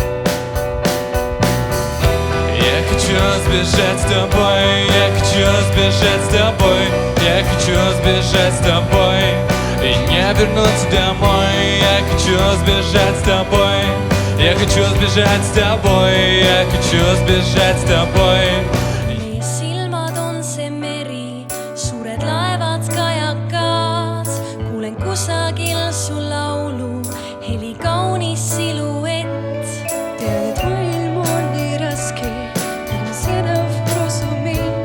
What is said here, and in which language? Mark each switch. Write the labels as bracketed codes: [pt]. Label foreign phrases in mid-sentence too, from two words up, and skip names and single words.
[ru] Я хочу сбежать с тобой, я хочу сбежать с тобой, я хочу сбежать с тобой и не вернуться домой. Я хочу сбежать с тобой, я Я хочу сбежать с тобой, я хочу сбежать с тобой. [et] Meie silmad on see meri, suured laevad, kajakad. Kuulen kusagil su laulu, heli kaunis siluett. Tean, et maailm on nii raske, ilma sõnav prosument.